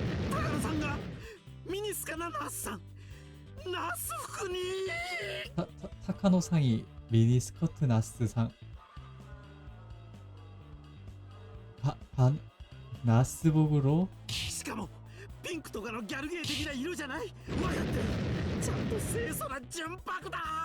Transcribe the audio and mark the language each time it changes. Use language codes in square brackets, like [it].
[ja] 高野さんがミニスカなナースさんナース服に [ko] 타카노상이 미니스커트 나스상 나스복으로 [ja] しかもピンクとかのギャルゲー的な色じゃない分かってるちゃんと清楚な純白だ